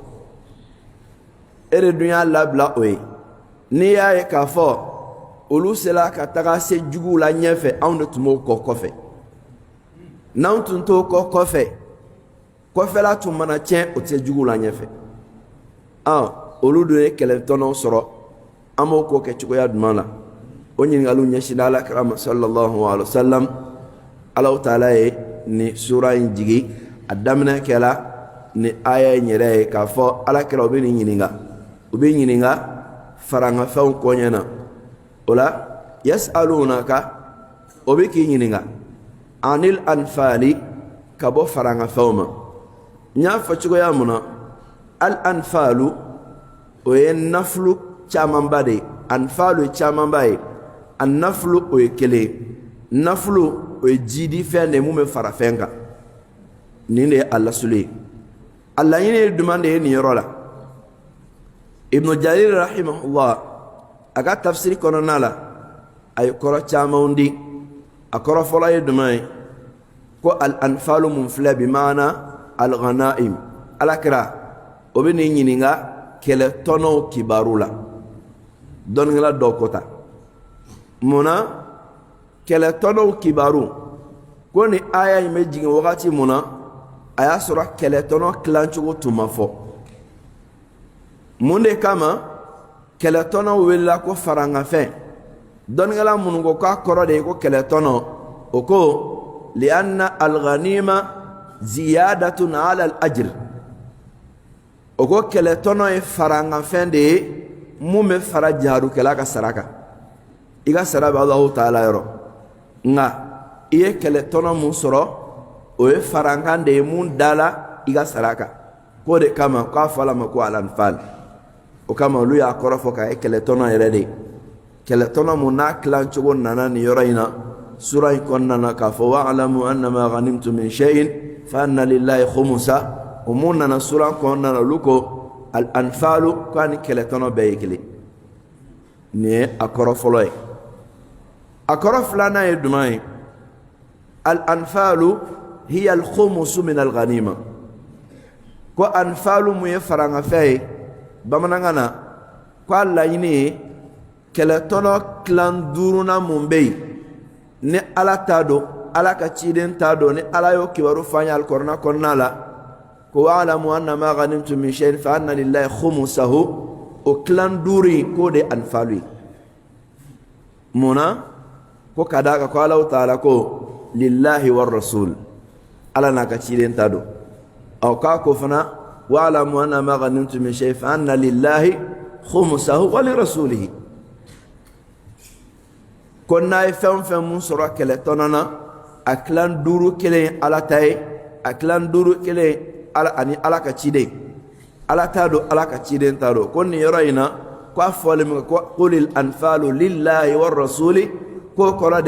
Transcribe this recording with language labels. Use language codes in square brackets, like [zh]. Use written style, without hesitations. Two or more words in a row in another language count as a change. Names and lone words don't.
[bm] e de dun y'a labila o ye n'i y'a ye k'a fɔ olu sera ka taga se juguw la ɲɛfɛ anw de tun b'o kɔ kɔfɛ n'anw tun t'o kɔ kɔfɛ kɔfɛla tun mana tiɲɛ o tɛ jugu la ɲɛfɛ olu dun ye kɛlɛtɔnɔw sɔrɔ an b'o ko kɛ cogoya jumɛn la o ɲininkaliw ɲɛsinna alakira ma [ar] صلى الله عليه وسلم [bm] Allahu taala ye ni sura in jigi a daminɛ kɛla ni aya in yɛrɛ ye k'a fɔ alakira o bɛ nin ɲininka farankafɛnw kɔɲɛ na o la yas'alunaka o bɛ k'i ɲininka [ar] عن الأنفال [bm] ka bɔ farankafɛnw ma n y'a fɔ cogoya mun na al anfalu o ye nafulu camanba de ye anfalu ye camanba ye a nafulu o ye kelen ye nafulu o ye jidi fɛn de ye mun bɛ fara fɛn kan nin de ye a lasuli ye a laɲini ye jumɛn de ye nin yɔrɔ la ibnu jarir rahimahullah a ka tafsiri kɔnɔna la a ye kɔrɔ camanw di a kɔrɔ fɔlɔ ye jumɛn ye ko al anfalu mun filɛ [ar] بمعنى الغنائم [bm] alakira o bɛ nin ɲininka kɛlɛtɔnɔw kibaru la dɔnnikɛla dɔw ko ta mun na kɛlɛtɔnɔw kibaru ko ni aya in bɛ jigin wagati mun na a y'a sɔrɔ kɛlɛtɔnɔ tilacogo tun ma fɔ mun de kama kɛlɛtɔnɔw welela ko farankafɛn dɔnnikɛla minnu ko k'a kɔrɔ de ye ko kɛlɛtɔnɔ o ko [ar] لأن الغنيمة زيادة على الأجر [bm] o ko kɛlɛtɔnɔ ye farankafɛn de ye mun bɛ fara jarukɛla ka sara kan i ka sara bɛ Allahu taala yɔrɔ nka i ye kɛlɛtɔnɔ mun sɔrɔ o ye farankan de ye mun dala i ka sara kan k'o de kama k'a fɔra ma ko al-anfal o kama olu y'a kɔrɔ fɔ k'a ye kɛlɛtɔnɔ yɛrɛ de kɛlɛtɔnɔ mun n'a tilacogo nana nin yɔrɔ in na sura in kɔnɔna na k'a fɔ [ar] واعلموا أنما غنمتم من شيء فأن لله خمسه [bm] o mun nana sura kɔnɔna na olu ko al-anfalu k'a ni kɛlɛtɔnɔ bɛɛ ye kelen nin ye a kɔrɔ fɔlɔ ye a kɔrɔ filanan ye jumɛn ye [ar] الأنفال هي الخمس من الغنيمة [bm] ko anfalu mun ye farankafɛn ye bamanankan na ko a laɲini ye kɛlɛtɔnɔ tilan duurunan mun bɛ yen ni ala t'a dɔn ala ka ciden t'a dɔn ni ala y'o kibaru fɔ an ye alikɔrɔna kɔnɔna la ko [ar] واعلموا أنما غنمتم من شيء فأن لله خمسه [bm] o tilan duuru in k'o de ye anfalu ye mun na ko ka d'a kan ko Allahu taala ko [ar] لله والرسول [bm] ala n'a ka ciden t'a dɔn k'a ko fana [ar] واعلموا أنما غنمتم من شيء فأن لله خمسه وللرسول [bm] ko n'a ye fɛn o fɛn mun sɔrɔ kɛlɛtɔnɔ na a tilan duuru kelen ala ta ye a tilan duuru kelen ani ala ka ciden ala t'a dɔn ala ka ciden t'a dɔn ko nin yɔrɔ in na ko a fɔlen min ko [ar] قل الأنفال لله والرسول [bm] k'o kɔrɔ de